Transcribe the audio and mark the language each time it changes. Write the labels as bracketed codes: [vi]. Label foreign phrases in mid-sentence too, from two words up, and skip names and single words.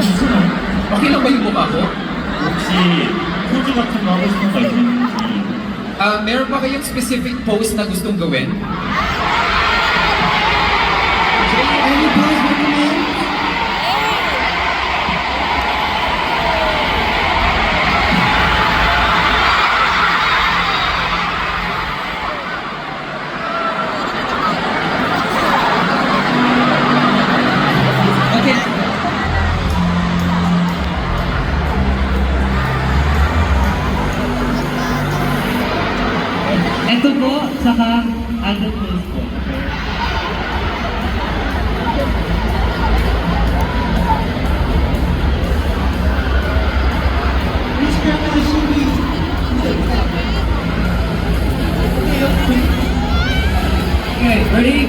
[tl] Okay lang ba yung mukha ko? [ko] 혹시 포즈 같은 거 하고 싶은 거 있는지 [tl] Meron ba kayong [en] specific pose [tl] na gustong gawin? [en] Any pose recommend? Okay. [tl] Ito po, saka [en] other clothes [tl] po. [en] Which camera should we? Okay, ready?